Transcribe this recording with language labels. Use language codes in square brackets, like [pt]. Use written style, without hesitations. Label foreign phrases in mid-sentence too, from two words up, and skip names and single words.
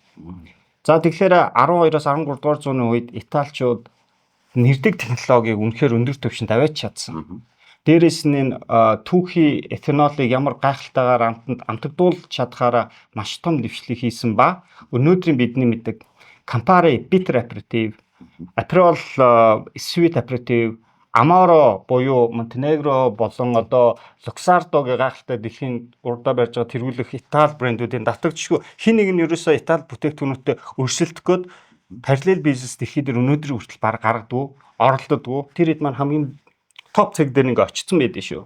[mn] За тэгэхээр 12-оос 13 дугаар зууны үед Италичууд нэрдэг технологиг үнэхээр өндөр түвшинд аваад чадсан. Дээрээс нь түүхий этанолыг ямар гайхалтайгаар амтагдуулж чадхаараа маш том дэвшлиг хийсэн ба өнөөдрийн бидний мэддэг Campari [en] bitter aperitif, [mn] Aperol [en] sweet aperitif, [mn] Amaro буюу Монтенегро болон одоо Luxardo-гийн гайхалтай дэлхийн урдаа барьж байгаа тэргүүлэх Итали брэндүүдийн давтагдчихгүй хин нэг нь ерөөсөө Итали бүтээгдэхүүнүүдэд өрсөлдөх гээд параллел бизнес дэлхий дээр өнөөдрийн хүртэл баг гаргадаг, оролддог. Тэр хэд маань хамгийн топ цаг дээр ингээ очсон байдэн шүү.